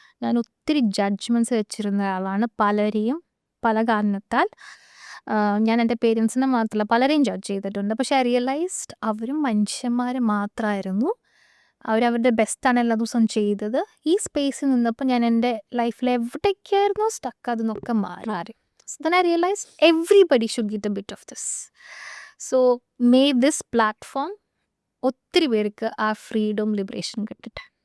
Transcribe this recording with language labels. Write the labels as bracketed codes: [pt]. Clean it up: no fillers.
[ml] ഞാൻ ഒത്തിരി ജഡ്ജ്മെൻറ്റ്സ് വെച്ചിരുന്ന ഒരാളാണ്. പലരെയും പല കാരണത്താൽ ഞാൻ എൻ്റെ പേരൻസിനെ മാത്രമല്ല പലരെയും ജഡ്ജ് ചെയ്തിട്ടുണ്ട്. പക്ഷേ [en] I realised [ml] അവരും മനുഷ്യന്മാർ മാത്രമായിരുന്നു. അവരവരുടെ ബെസ്റ്റാണ് എല്ലാ ദിവസവും ചെയ്തത്. ഈ സ്പേസിൽ നിന്നപ്പോൾ ഞാൻ എൻ്റെ ലൈഫിൽ എവിടേക്കായിരുന്നു സ്റ്റക്ക് അതെന്നൊക്കെ മാറി. [en] So then I realized everybody should get a bit of this. So may this platform [ml] ഒത്തിരി പേർക്ക് ആ ഫ്രീഡം ലിബറേഷൻ കിട്ടട്ടെ.